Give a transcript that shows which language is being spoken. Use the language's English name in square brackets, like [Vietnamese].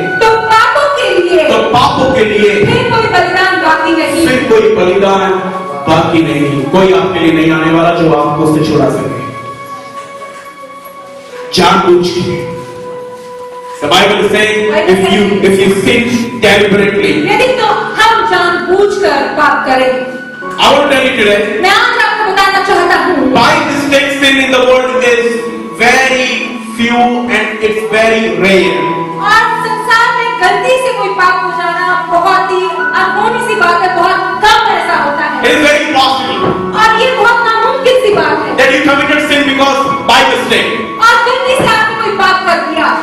[Hindi] तो पापों के लिए फिर कोई बलिदान बाकी नहीं। फिर कोई बलिदान बाकी नहीं। कोई आपके लिए नहीं आने वाला जो आपको उससे छुड़ा सके। जानबूझ के। [English] The Bible is saying if you sin deliberately. [Hindi] यदि तो हम जानबूझकर पाप करें। [English] I want to tell you today. [Hindi] मैं आज आपको बताना चाहता हूँ। [English] By mistake, sin in the world is very few and it's very rare. [Hindi] और संसार में गलती से कोई पाप हो जाना बहुत ही अनहोनी सी बात है, बहुत कम ऐसा होता है। [English] It is very possible [Hindi] और ये बहुत नामुमकिन सी बात है। [English] that you committed sin because by mistake. [Hindi] और गलती से आपने कोई पाप कर दिया।